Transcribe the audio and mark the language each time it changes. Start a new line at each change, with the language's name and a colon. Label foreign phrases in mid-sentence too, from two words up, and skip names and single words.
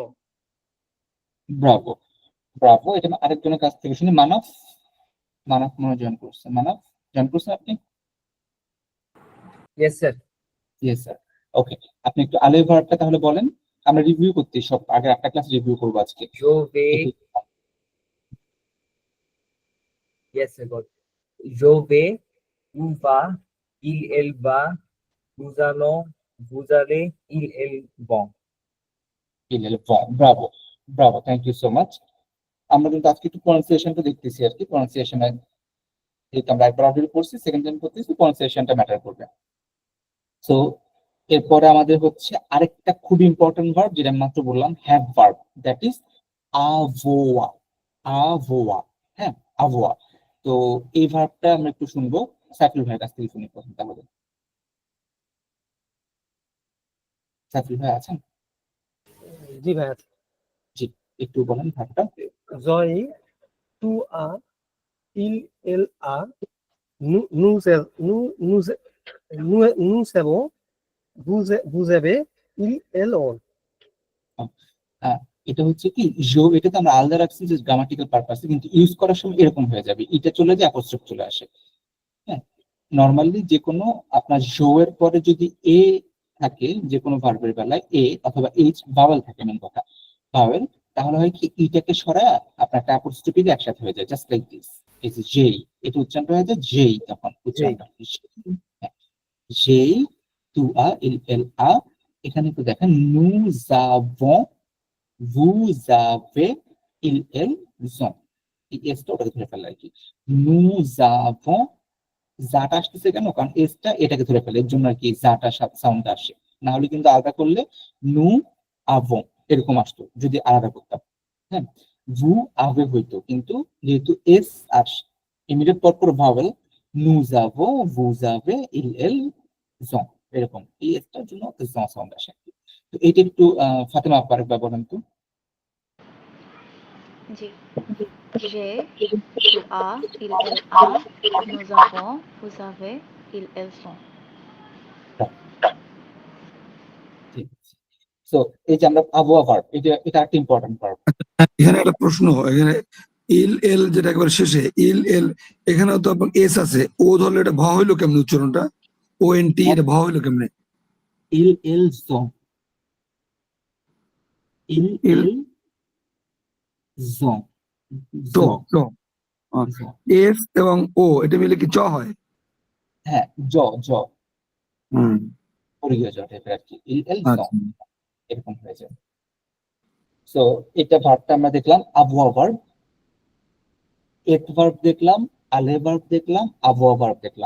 Bangla: ব্রাভো ব্রাভো। এটা আমি আরেকজনের কাছ থেকে শুনি। মানব, মানব মনে জয়েন করছে, মানব জয়েন করছেন আপনি?
English: Yes, sir. yes sir.
Bangla: ওকে, আপনি একটু আলে ভার্বটা তাহলে বলেন, আমরা রিভিউ করতে সব আগে একটা ক্লাস রিভিউ করবো আজকে।
French: Je vais,
English: yes, sir, got it.
French: Je vais, tu vas, elle va, nous allons, vous allez, elles vont.
Bangla: ব্রাভো ব্রাভো,
English: thank you so much.
Bangla: আমরা কিন্তু আজকে একটু প্রনাউন্সিয়েশনটা দেখতেছি আর কি। প্রনাউন্সিয়েশনের যেহেতু আমরা একবার অলরেডি পড়ছি,
English: second time
Bangla: করতেছি, প্রনাউন্সিয়েশনটা ম্যাটার করবে। সো এরপরে আমাদের হচ্ছে আরেকটা খুব ইম্পর্টেন্ট ভার্ব, যেটা আমি মাত্র বললাম,
English: have verb, that is
Bangla: আভোয়া। আভোয়া, হ্যাঁ আভোয়া। তো এই ভার্বটা আমরা একটু শুনবো, সাইফুল ভাইয়ের কাছ থেকে শুনি প্রথম তাহলে। সাইফুল ভাই আছেন? জি ভাই আছে। জি, একটু বলেন ভার্বটা।
French: j'ai, tu as, il elle a, nous savons, vous avez, ils ont.
Bangla: এটা হচ্ছে কি জো, এটা তো আমরা আলাদা রাখছি যে গ্রামাটিক্যাল পারপাসে, কিন্তু ইউজ করার সময় এরকম হয়ে যাবে, এটা চলে যায় অ্যাপোস্ট্রোফ চলে আসে। হ্যাঁ, নরমালি যে কোনো আপনার জো এর পরে যদি এ থাকে, যে কোনো ভার্বের বেলায় এ অথবা এইচ ভাওয়েল থাকে, মেন কথা ভাওয়েল, তাহলে হয় কি ইটাকে সরায় আপনার একটা অ্যাপোস্ট্রোফি একসাথে হয়ে যায়,
English: just like this.
Bangla: এই যে জেই, এটা উচ্চারণটা হয়ে যায় জেই, তখন উচ্চারণটা জেই,
French: tu as, il elle a.
Bangla: এখানে একটু দেখেন,
French: nous avons, vous avez, ils, elles ont।
Bangla: এই এসটা ওটাকে ধরে ফেলে আর কি।
French: nous avons,
Bangla: জাটা আসতেছে কেন, কারণ এসটা এটাকে ধরে ফেলে, এর জন্য আর কি জাটা সাউন্ড আসে। না হলে কিন্তু আলাদা করলে
French: nous avons
Bangla: এরকম আসতো যদি আলাদা করতাম। হ্যাঁ,
French: vous avez
Bangla: হইতো, কিন্তু যেহেতু এস আসে ইমিডিয়েট পর ভাওয়েল,
French: nous avons, vous avez, ils ont,
Bangla: এরকম এই এসটার জন্য সাউন্ড আসে। তো এইটা একটু ফাতেমা আপা আরেকবার বলেন তো। জি।
French: J'ai, tu as, il, elle a, nous avons, vous avez, ils, elles sont.
Bangla: ঠিক আছে। সো এই যে আমরা আবহাওয়া ভার্ব, এটা একটা ইম্পর্টেন্ট ভার্ব। এখানে একটা প্রশ্ন, এখানে
French: il elle
Bangla: যেটা একবার শেষে
French: il elle,
Bangla: এখানে তো আপনার এস আছে, ও ধরলে এটা ভ হইলো কেমনে উচ্চারণটা, ও এন টি, এটা ভ হইলো কেমনে?
French: ils ont,
Bangla: ইল
French: ils ont,
Bangla: তো ont, তো ont। এস এবং ও এটা মিলে কি চ হয়? হ্যাঁ, জ জ হুম, পরিগীয় জ টাইপের আর কি, ils আচ্ছা। ont এরকম হয়ে যায়। সো এটা ভার্বটা আমরা দেখলাম আবহাওয়া ভার্ব, এট ভার্ব দেখলাম, আলে ভার্ব দেখলাম, আবহাওয়া ভার্ব দেখলাম।